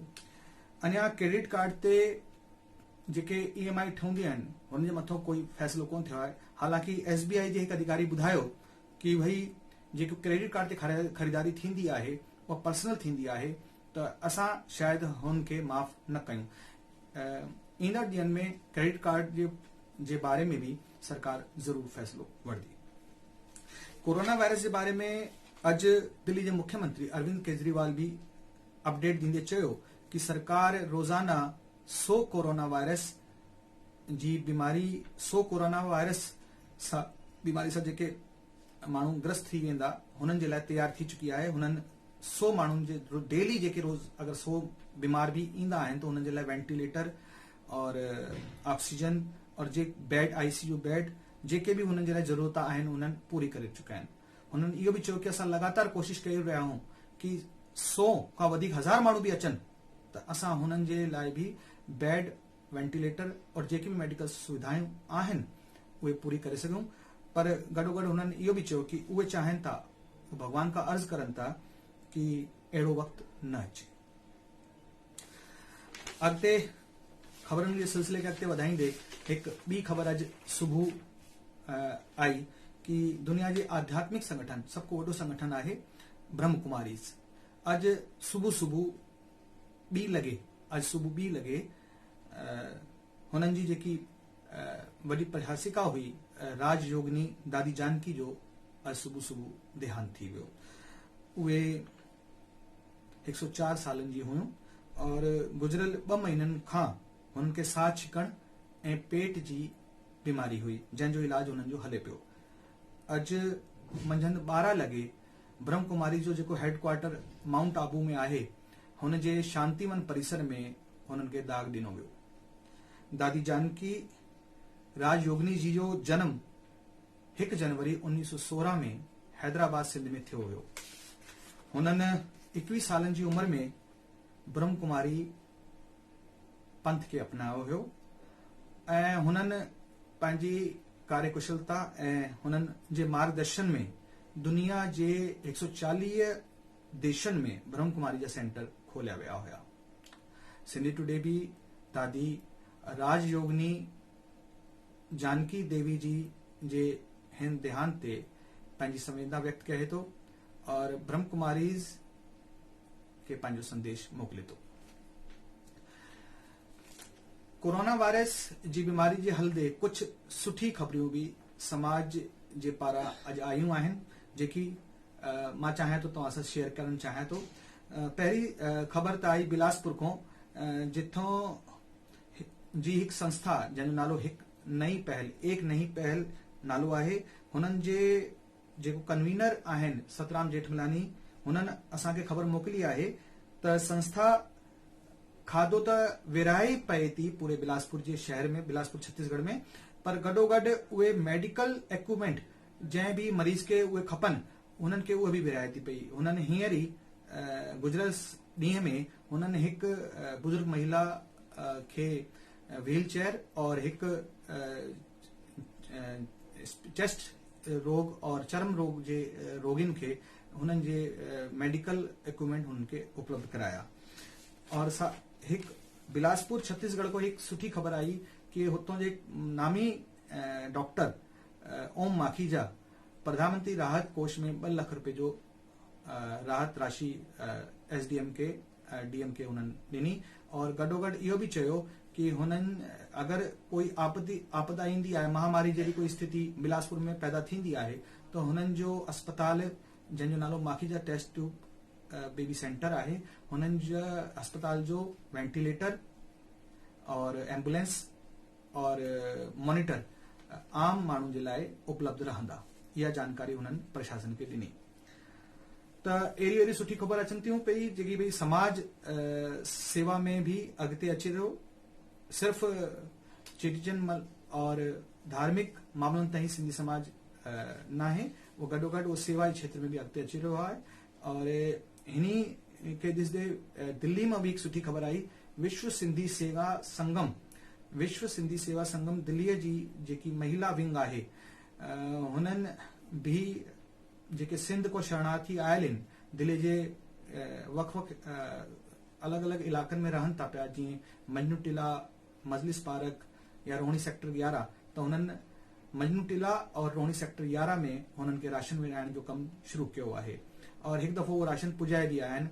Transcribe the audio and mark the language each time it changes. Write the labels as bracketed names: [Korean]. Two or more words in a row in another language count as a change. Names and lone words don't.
[Sindhi] अञा [English] credit card [Sindhi] ते जेके EMI ठहंदियूं आहिनि हुन जे मथां कोई फ़ैसिलो कोन थियो आहे। हालांकि SBI जे हिकु अधिकारी ॿुधायो कि भई जेको [English] credit card [Sindhi] ते ख़रीदारी थींदी आहे उहा पर्सनल थींदी आहे त असां शायदि हुनखे माफ़ न कयूं। ईंदड़ ॾींहनि में [English] credit card [Sindhi] जे बारे में भी सरकार ज़रूर फ़ैसिलो वठंदी। कोरोना वायरस जे बारे में अॼु दिल्ली जे मुख्यमंत्री अरविंद केजरीवाल भी अपडेट ॾींदे चयो कि सरकार रोज़ाना 100 कोरोना वायरस जी बीमारी 100 कोरोना वायरस सां बीमारी सां जेके माण्हू ग्रस्त थी वेंदा हुननि जे लाइ तैयार थी चुकी आहे। हुननि 100 माण्हुनि जे डेली जेके रोज़ अगरि 100 बीमार भी ईंदा आहिनि त हुननि जे लाइ वेंटिलेटर और ऑक्सीजन और जे बेड [English] ICU bed [Sindhi] जेके भी हुननि जे लाइ ज़रूरत आहिनि उन्हनि पूरी करे चुका आहिनि। हुननि इहो बि चयो कि असां लगातार कोशिशि करे रहिया आहियूं कि 100 खां वधीक 1000 माण्हू बि अचनि त असां हुननि जे लाइ भी बेड, वेंटिलेटर और जेके भी मेडिकल सुविधाऊं आहिनि उहे पूरी करे सघूं। पर गॾोगॾु हुननि इहो बि चयो कि उहे चाहिनि था, भॻवान खां अर्ज़ करनि था कि अहिड़ो वक़्तु न अचे। अॻिते ख़बरुनि जे सिलसिले खे अॻिते वधाईंदे हिकु ॿी ख़बर अॼु सुबुह आई कि दुनिया जे आध्यात्मिक संगठन सबको वॾो संगठन आहे ब्रह्म कुमारीज़। अॼु सुबुह 2 लॻे हुननि जी जेकी वॾी प्रशासिका हुई राजयोगिनी दादी जानकी जो अॼु सुबुह देहांत थी वियो। उहे 104 सालनि जी हुयूं और गुज़िरियल 2 महीननि खां हुननि खे साह छिकण ऐं पेट जी बीमारी हुई, जंहिंजो इलाज हुननि जो हले पियो। अॼु मंझंदि 12 लॻे ब्रह्म कुमारी जो जेको हेडक्वार्टर माउंट आबू में आहे, हुन जे शांतिवन परिसर में हुननि खे दाग ॾिनो वियो। दादी जानकी राजयोगिनी जी जो जन्म 1 जनवरी 1916 में हैदराबाद सिंध में थियो हुयो। हुननि 21 सालनि जी उमिरि में ब्रह्म कुमारी पंथ खे अपनायो हुयो ऐं हुननि पंहिंजी कार्यकुशलता ऐं हुननि जे मार्गदर्शन में दुनिया जे 140 देशनि में ब्रह्म कुमारी जा सेंटर खोलिया विया हुया। सिंधी टुडे भी दादी राजयोगिनी जानकी देवी जी जे हिन देहांत ते पंहिंजी संवेदना व्यक्त करे थो और ब्रह्म कुमारीज़ खे पंहिंजो संदेश मोकिले थो। कोरोना वायरस जी बीमारी जे हलदे कुछ सुठी ख़बरियूं भी समाज जे पारां अॼु आयूं आहिनि, जेकी मां चाहियां थो तव्हां सां शेयर करणु चाहियां थो। पहिरीं ख़बर त आई बिलासपुर खां, जिथों जी हिकु संस्था जंहिंजो नालो एक नई पहल नालो आहे। हुननि जे जेको कन्वीनर आहिनि सतराम जेठमलानी, हुननि असांखे ख़बर मोकिली आहे त संस्था खाधो त विराए पए थी पूरे बिलासपुर जे शहर में, बिलासपुर छत्तीसगढ़ में, पर गॾोगॾु उहे [English] medical equipment [Sindhi] जंहिं भी मरीज़ खे उहे खपनि हुननि खे उहे बि विराए थी पई। हुननि हींअर ई गुज़िरियल ॾींहं में हुननि हिकु बुज़ुर्ग महिला खे [English] wheel chair [Sindhi] और हिकु चेस्ट रोग और चर्म रोग जे रोगियुनि खे हुननि जे [English] medical equipment [Sindhi] हुननि खे उपलब्ध कराया। और हिकु बिलासपुर छत्तीसगढ़ को हिकु सुठी ख़बर आई कि हुतों जे नामी डॉक्टर ओम माखीजा प्रधानमंत्री राहत कोष में 2 लाख रुपए जो राहत राशि SDM के DM के हुननि ॾिनी और गॾोगॾु इहो बि चयो कि हुननि अगरि कोई आपदा ईंदी आहे, महामारी जहिड़ी कोई स्थिति बिलासपुर में पैदा थींदी आहे, त हुननि जो अस्पताल जंहिंजो नालो माखीजा टेस्ट ट्यूब बेबी सेंटर आहे, हुननि जा अस्पताल जो वेंटिलेटर और एम्बुलेंस और मॉनिटर आम माण्हुनि जे लाइ उपलब्ध रहंदा। इहा जानकारी हुननि प्रशासन खे ॾिनी। त अहिड़ी सुठी ख़बर अचनि थियूं पई जेकी भई समाज सेवा में भी अॻिते अचे थो। सिर्फ़ चेटीचंड और धार्मिक मामलनि ताईं सिंधी समाज न आहे, वो गॾोगॾु वो सेवा जे क्षेत्र में भी अॻिते अची रहियो आहे। और इन्ही खे ॾिसदे दिल्ली में भी हिकु सुठी ख़बर आई, विश्व सिंधी सेवा संगम दिल्लीअ जी जेकी महिला विंग आहे, हुननि भी जेके सिंध को शरणार्थी आयल आहिनि, दिल्ली जे वक़ अलॻि अलॻि इलाक़नि में रहनि था पिया, जीअं मजनू टीला, मजलिस पार्क या रोहिणी सेक्टर 11, त हुननि मजनू टीला और रोहिणी सेक्टर 11 में हुननि खे राशन विराइण जो कमु शुरू कयो आहे और हिकु दफ़ो उहो राशन पुॼाए बि आहिनि।